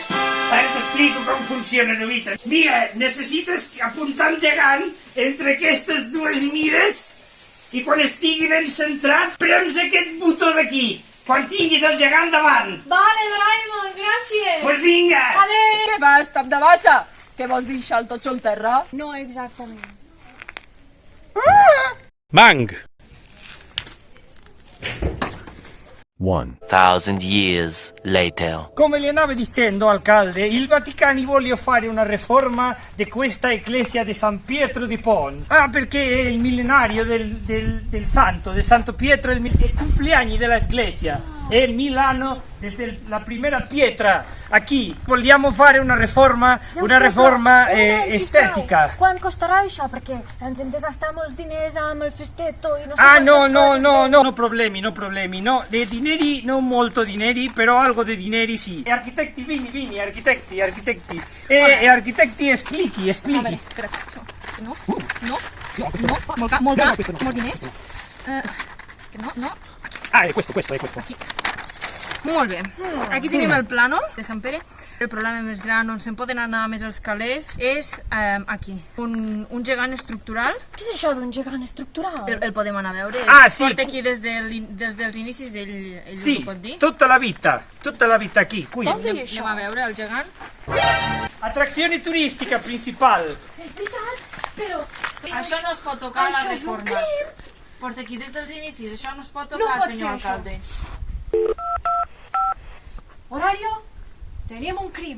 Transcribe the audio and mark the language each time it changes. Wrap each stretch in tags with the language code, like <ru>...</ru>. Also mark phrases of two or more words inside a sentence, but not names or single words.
<ca>Ara t'explico com funciona, Novita. Mira, necessites apuntar el gegant entre aquestes dues mires i quan estigui ben centrat, prems aquest botó d'aquí. Quan tinguis el gegant davant. Vale, Doraemon, gràcies. Pues vinga! Adéu. Què fas, tap de bassa? Que vols deixar el totxo al terra? No exactament. Bang!</ca> <en>1,000 years later.</en> <it>Come le andavo dicendo, alcalde, il Vaticano vuole fare una riforma di questa iglesia di San Pietro di Pons. Ah, perché è il millenario del santo, di Santo Pietro, è il cumpleaños della iglesia. È Milano, desde la prima pietra a qui. Vogliamo fare una riforma estetica.</it> <ca>Quan costarà això? Perquè ens hem de gastar molts diners amb el festetto i no sé Ah, quantes coses.</ca> <it>no problemi, no, di dineri, non molto dineri, però algo di dineri sì. E architetti, vieni, architetti. E architetti,</it> <ca>expliqui. A veure, espera. No, molts diners. Que no.</ca> <it>Ah, è questo.</it> <ca>Molt bé. Aquí tenim el plànol de Sant Pere. El problema més gran on se'n poden anar més els calés és aquí. Un gegant estructural. Què és això d'un gegant estructural? El podem anar a veure. Ah, sí. Porta aquí des dels inicis, ell</ca> <it>Sì,</it> <ca>ho pot dir.</ca> <it>tutta la vita qui. Qui.</it> <ca>Anem a veure el gegant.</ca> <it>Attrazione turistica principale.</it> <ca>És veritat, però... Això no es pot tocar a la Això és un reforma. crim. Porta aquí des dels inicis. Això no es pot No tocar, pot senyor ser, això. alcalde. Horario, tenim un crim.</ca>